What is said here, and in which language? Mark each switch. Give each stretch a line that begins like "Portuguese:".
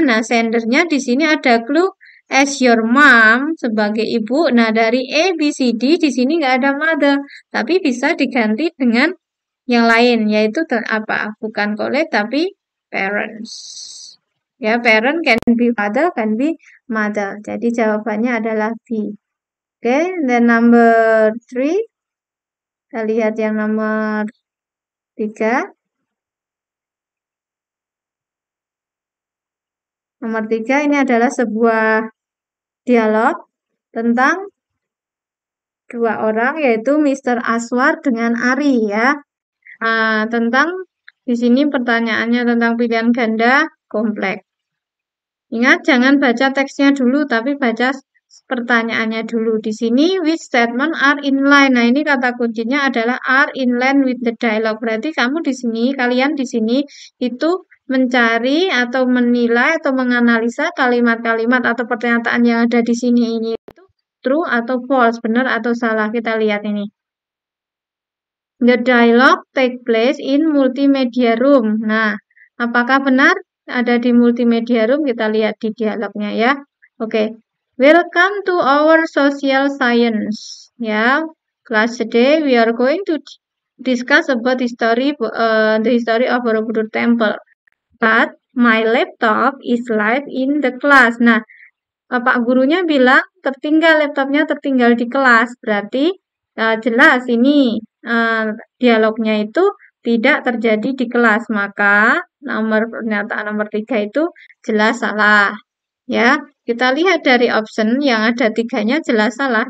Indonesian: Nah, sendernya di sini ada clue
English: as your mom
Indonesian: sebagai ibu. Nah, dari A, B, C, D di sini nggak ada mother, tapi bisa diganti dengan yang lain, yaitu apa? Bukan colleague, tapi parents. Ya,
English: parent can be father, can be mother.
Indonesian: Jadi jawabannya adalah B. Oke,
English: then number 3.
Indonesian: Kita lihat yang nomor 3. Nomor 3 ini adalah sebuah dialog tentang dua orang yaitu Mr. Aswar dengan Ari ya. Tentang di sini pertanyaannya tentang pilihan ganda kompleks. Ingat jangan baca teksnya dulu tapi baca pertanyaannya dulu. Di sini
English: which statement are in line.
Indonesian: Nah, ini kata kuncinya adalah
English: are in line with the dialogue.
Indonesian: Berarti kalian di sini itu mencari atau menilai atau menganalisa kalimat-kalimat atau pernyataan yang ada di sini ini itu true atau false, benar atau salah. Kita lihat ini.
English: The dialogue take place in multimedia room.
Indonesian: Nah, apakah benar ada di multimedia room? Kita lihat di dialognya ya. Oke.
English: Welcome to our social science. Ya, class today we are going to discuss about the history of Borobudur Temple. But my laptop is live in the class.
Indonesian: Nah, Pak gurunya bilang laptopnya tertinggal di kelas. Berarti jelas ini dialognya itu tidak terjadi di kelas. Maka pernyataan nomor 3 itu jelas salah. Ya, kita lihat dari option yang ada 3-nya jelas salah.